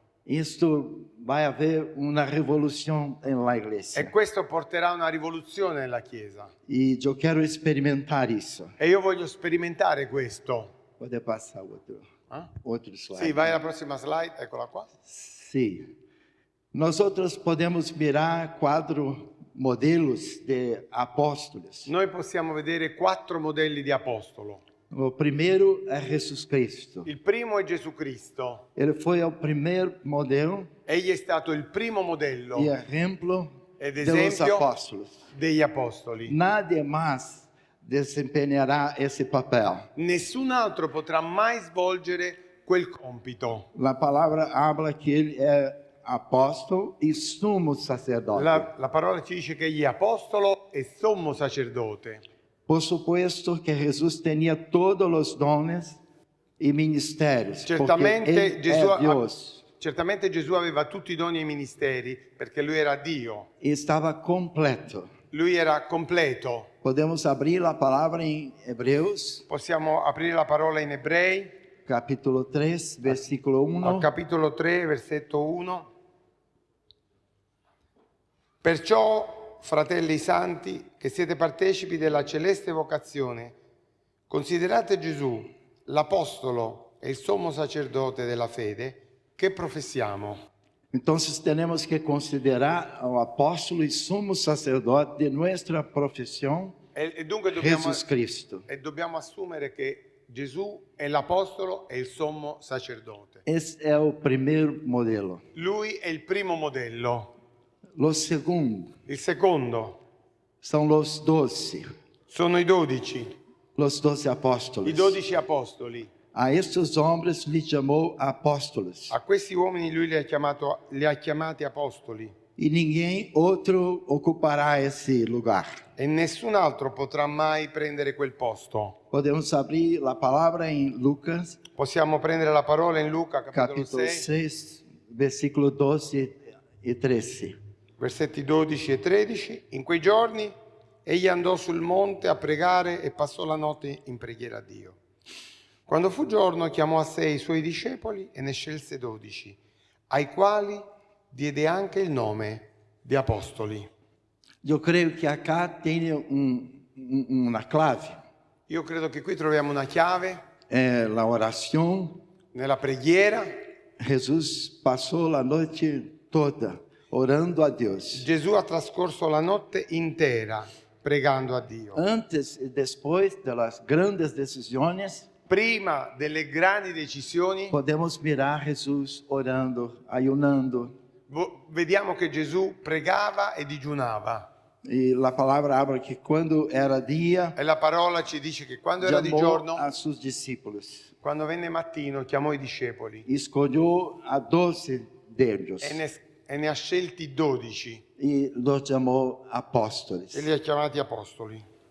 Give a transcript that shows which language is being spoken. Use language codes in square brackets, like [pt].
[pt] Isto vai haver uma revolução na [it] E [pt] igreja. [it] questo porterà una rivoluzione nella Chiesa. [pt] E eu quero experimentar isso. [it] E io voglio sperimentare questo. [pt] Pode passar outro slide. [it] Sì, vai alla prossima slide, eccola qua. [pt] Sim. Nós outros podemos mirar 4 modelos de apóstolos. [it] Noi possiamo vedere 4 modelli di apostolo. [pt] O primeiro é Jesus Cristo. [it] Il primo è Gesù Cristo. [pt] Ele foi o primeiro modelo [it] Egli è stato il primo modello [pt] e exemplo [it] ed [pt] dos [it] esempio [pt] apóstolos. [it] degli apostoli. [pt] Nada mais desempenhará esse papel. [it] Nessun altro potrà mai svolgere quel compito. [pt] A palavra habla que ele é apóstolo e sumo sacerdote. [it] La parola ci dice che egli è apostolo e sommo sacerdote. [es] Por supuesto [pt] que Jesus tinha todos os dons e ministérios, porque [it] Certamente [pt] ele [it] Gesù, [pt] é Deus [it] certamente Gesù aveva tutti i doni e i ministeri perché lui era Dio. [pt] e estava completo. [it] Lui era completo. [pt] Podemos abrir a palavra em Hebreus, [it] Possiamo aprire la parola in Ebrei, [pt] capítulo 3, versículo 1. [it] al capitolo 3, versetto 1. Perciò, fratelli santi, che siete partecipi della celeste vocazione, considerate Gesù, l'apostolo e il sommo sacerdote della fede, che professiamo. [pt] Então, temos que considerar o apóstolo e sumo sacerdote de nossa profissão, [it] E dunque [pt] Jesus Cristo. [it] dobbiamo assumere che Gesù è l'apostolo e il sommo sacerdote. [pt] Esse é o primeiro modelo. [it] Lui è il primo modello. [pt] O segundo [it] Il secondo [pt] são os 12, [it] sono i 12, [pt] os 12 apóstolos. [it] i 12 apostoli. [pt] A estes homens lhe chamou apóstolos. [it] A questi uomini lui li ha chiamati apostoli [pt] E ninguém outro ocupará esse lugar. [it] e nessun altro potrà mai prendere quel posto. [pt] Podemos abrir a palavra em Lucas, [it] Possiamo prendere la parola in Luca, capitolo [pt] capítulo 6, 6, versículo 12 e 13. [it] versetti 12 e 13. In quei giorni egli andò sul monte a pregare e passò la notte in preghiera a Dio. Quando fu giorno chiamò a sé i suoi discepoli e ne scelse 12, ai quali diede anche il nome di apostoli. [pt] Eu creio que acá tem uma clave. [it] Io credo che qui troviamo una chiave [pt] É a oração. [it] nella preghiera. [pt] Jesus passou a noite toda orando a Deus. [it] Gesù ha trascorso la notte intera pregando a Dio. [pt] Antes e depois das grandes decisões, [it] Prima delle grandi decisioni, [pt] podemos mirar Jesus orando, ayunando. [it] vediamo che Gesù pregava e digiunava. [pt] E a palavra habla que quando era dia, [it] E la parola ci dice che quando era di [pt] chamou [it] giorno, [pt] a seus discípulos. [it] quando venne mattino, chiamò i discepoli [pt] Escolheu a 12 deles [it] e ne ha scelti 12 [pt] e los chamou apóstolos. [it] e li ha chiamati apostoli.